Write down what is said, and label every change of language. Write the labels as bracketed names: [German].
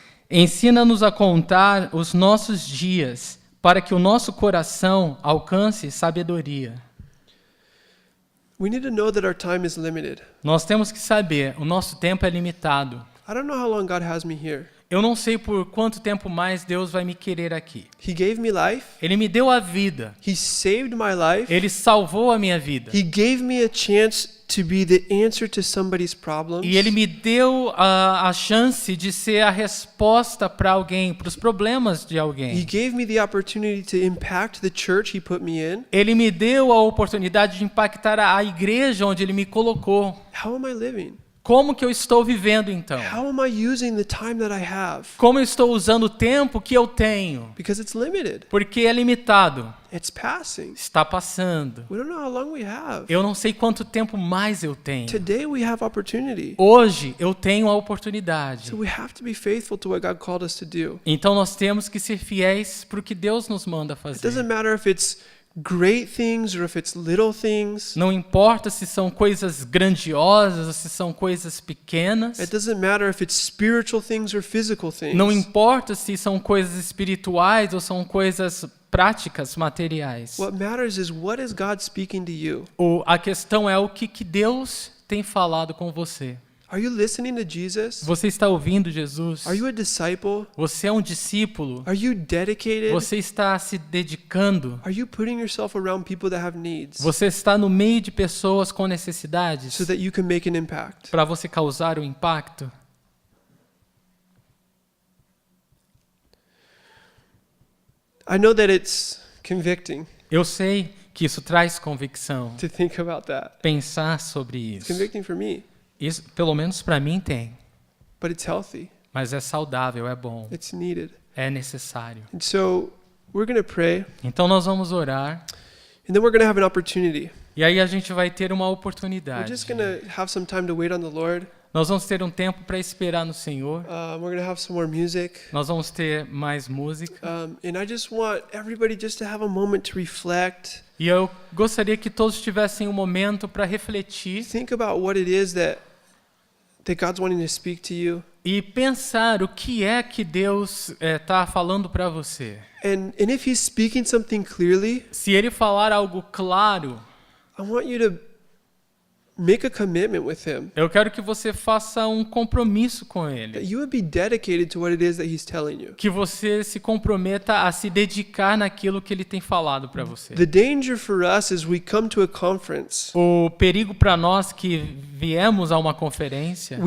[Portuguese] Ensina-nos a contar os nossos dias, para que o nosso coração alcance sabedoria. [English] We need to know that our time is limited. [Portuguese] Nós temos que saber, o nosso tempo é limitado. [English] I don't know how long God has me here. [Portuguese] Eu não sei por quanto tempo mais Deus vai me querer aqui. [English] He gave me life. [Portuguese] Ele me deu a vida. [English] He saved my life. [Portuguese] Ele salvou a minha vida. [English] He gave me a chance to be the answer to somebody's problems. [Portuguese] E Ele me deu a chance de ser a resposta para alguém, para os problemas de [English] He [Portuguese] alguém. [English] gave me the opportunity to impact the church he put me in. [Portuguese] Ele me deu a oportunidade de impactar a igreja onde Ele me colocou. [English] How am I living? [Portuguese] Como que eu estou vivendo então? [English] How am I using the time that I have? [Portuguese] Como eu estou usando o tempo que eu tenho? [English] Because it's limited. [Portuguese] Porque é limitado. [English] It's passing. [Portuguese] Está passando. [English] We don't know how long we have. [Portuguese] Eu não sei quanto tempo mais eu tenho. [English] Today we have opportunity. [Portuguese] Hoje eu tenho a oportunidade. [English] So we have to be faithful to what God called us to do. [Portuguese] Então nós temos que ser fiéis para o que Deus nos manda [English] It [Portuguese] fazer. [English] doesn't matter if it's great things or if it's little things. [Portuguese] Não importa se são coisas grandiosas ou se são coisas pequenas. [English] It doesn't matter if it's spiritual things or physical things. [Portuguese] Não importa se são coisas espirituais ou são coisas práticas, materiais. [English] What matters is what is God speaking to you? [Portuguese] A questão é o que Deus tem falado com você. [English] Are you listening to Jesus? [Portuguese] Você está ouvindo Jesus? [English] Are you a disciple? [Portuguese] Você é um discípulo? [English] Are you dedicated? [Portuguese] Você está se dedicando? [English] Are you putting yourself around people that have needs [Portuguese] Você está no meio de pessoas com necessidades [English] so that you can make an impact? [Portuguese] para você causar um impacto? [English] I know that it's convicting [Portuguese] Eu sei que isso traz convicção. [English] to think about that. [Portuguese] Pensar sobre [English] It's [Portuguese] isso. [English] convicting for me, [Portuguese] Isso, pelo menos para mim, tem. [English] but it's healthy. [Portuguese] Mas é saudável, é bom, [English] It's needed. [Portuguese] é necessário. [English] And so we're going to pray, [Portuguese] Então nós vamos orar [English] and then we're going to have an opportunity. [Portuguese] e aí a gente vai ter uma [English] We're [Portuguese] oportunidade. [English] just going to have some time to wait on the Lord. [Portuguese] Nós vamos ter um tempo para esperar no Senhor. [English] We're going to have some more music. [Portuguese] Nós vamos ter mais música. [English] And I just want everybody just to have a moment to reflect. [Portuguese] E eu gostaria que todos tivessem um momento para refletir [English] Think about what it is that God's wanting to speak to you. [Portuguese] e pensar o que é que Deus está falando para você. [English] And if He's speaking something clearly, [Portuguese] Se Ele falar algo claro, [English] I want you to make a commitment with Him. [Portuguese] eu quero que você faça um compromisso com Ele. [English] That you would be dedicated to what it is that He's telling you. [Portuguese] Que você se comprometa a se dedicar naquilo que Ele tem falado para você. [English] The danger for us is we come to a conference, [Portuguese] O perigo para nós que viemos a uma conferência